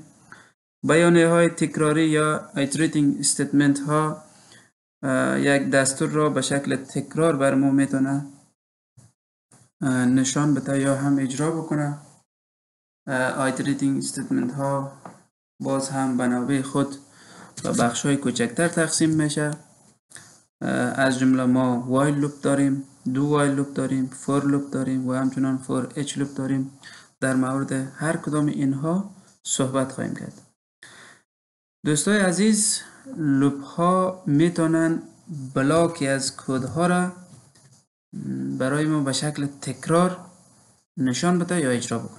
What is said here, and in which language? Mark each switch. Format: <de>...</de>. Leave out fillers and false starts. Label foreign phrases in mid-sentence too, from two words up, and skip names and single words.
<fa>بیانیه های تکراری یا</fa> <en>iterating statement</en> <fa>ها یک دستور را به شکل تکرار بر ما میتونه نشان بده یا هم اجرا بکنه.</fa> <en>iterating statement</en> <fa>ها باز هم به نوبه خود و بخش های کوچکتر تقسیم میشه. از جمله ما while لوپ داریم،</fa> <en>do while</en> <fa>لوپ داریم، for لوپ داریم و همچنان</fa> <en>for each</en> <fa>لوپ داریم. در مورد هر کدام اینها صحبت خواهیم کرد. دوستای عزیز، لوپ ها میتونن بلاکی از کد ها را برای ما به شکل تکرار نشان بده یا اجرا بکنه.</fa>